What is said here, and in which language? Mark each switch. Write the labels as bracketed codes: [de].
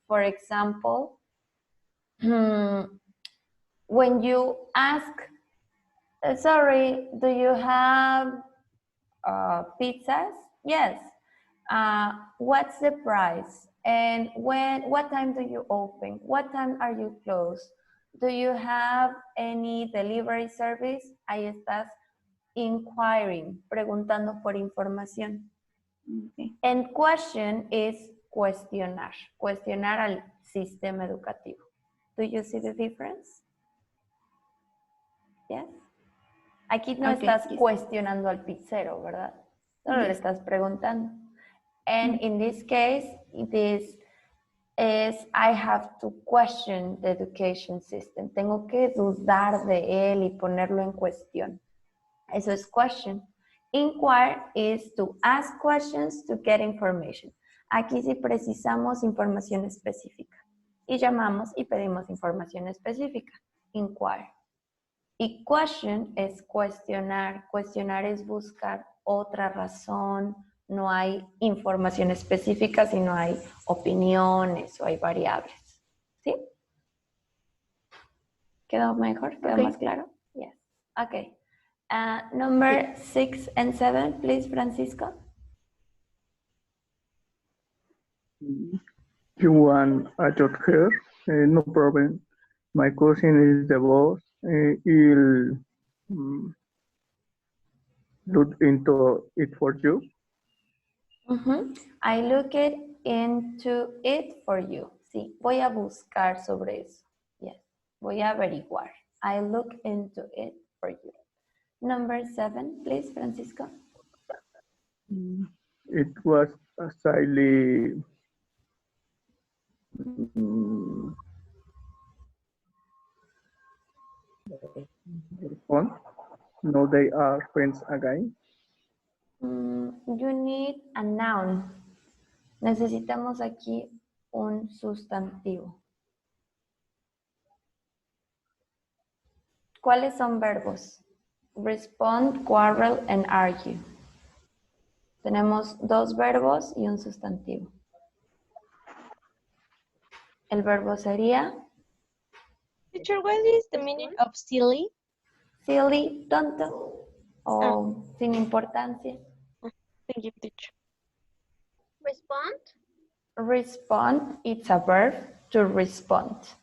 [en] For example, when you ask, sorry, do you have pizzas? Yes. What's the price? And what time do you open? What time are you closed? Do you have any delivery service? [es] Ahí estás inquiring, preguntando por información. [en] Okay. And question is [es] cuestionar. Cuestionar al sistema educativo. [en] Do you see the difference? Yes. [es] Aquí no estás cuestionando al pizzero, ¿verdad? Solo le estás preguntando. [en] And in this case, this is I have to question the education system. [es] Tengo que dudar de él y ponerlo en cuestión. Eso es question. [en] Inquire is to ask questions to get information. [es] Aquí sí precisamos información específica. Y llamamos y pedimos información específica. Inquire. Y question es cuestionar. Cuestionar es buscar otra razón. No hay información específica, sino hay opiniones o hay variables. ¿Sí? ¿Quedó mejor? ¿Quedó más claro? [en] Yes. Okay. Number 6 and 7, please, Francisco. You want a job here? No problem. My cousin is the boss. He'll look into it for you. I look into it for you. [es] Sí, voy a buscar sobre eso. [en] Yes, [es] voy a averiguar. [en] I look into it for you. Number 7, please, Francisco. It was a slightly fun. No, they are friends again. You need a noun. [es] Necesitamos aquí un sustantivo. ¿Cuáles son verbos? [en] Respond, quarrel, and argue. [es] Tenemos 2 verbos y un sustantivo. El verbo sería [en] Teacher, what is the meaning of silly? [es] Silly, tonto, o sin importancia. [en] Thank you, teacher. Respond. Respond, it's a verb to respond.